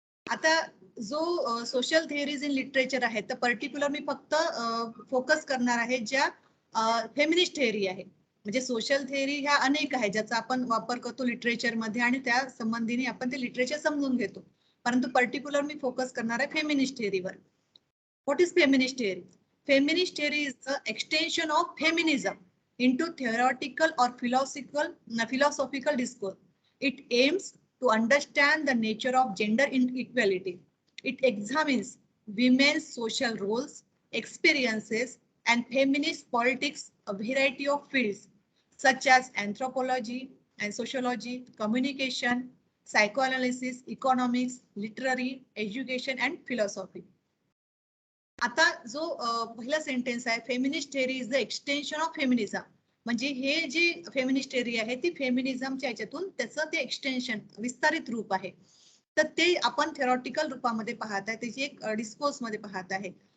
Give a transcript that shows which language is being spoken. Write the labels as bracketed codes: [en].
[mr] आता जो social theories in literature आहे, तर पर्टिक्युलर मी फक्त फोकस करणार आहे ज्या फेमिनिस्ट थेअरी आहे. म्हणजे सोशल थेअरी ह्या अनेक आहेत ज्याचा आपण वापर करतो लिटरेचर मध्ये आणि त्या संबंधीने आपण ते लिटरेचर समजून घेतो, परंतु पर्टिक्युलर मी फोकस करणार आहे feminist थेअरीवर. [en] What is feminist theory? Feminist theory is the extension of feminism into theoretical or philosophical discourse. It aims to understand the nature of gender inequality. It examines women's social roles, experiences, and feminist politics, a variety of fields such as anthropology and sociology, communication, psychoanalysis, economics, literary, education, and philosophy. [mr] आता जो पहिला sentence आहे, [en] feminist theory is the extension of feminism, [mr] म्हणजे हे जे feminist theory आहे ती फेमिनिझमच्या याच्यातून त्याचं ते एक्सटेन्शन विस्तारित रूप आहे. तर ते आपण थेरॉटिकल रूपामध्ये पाहत आहे, त्याची एक डिस्कोर्स मध्ये पाहत आहे.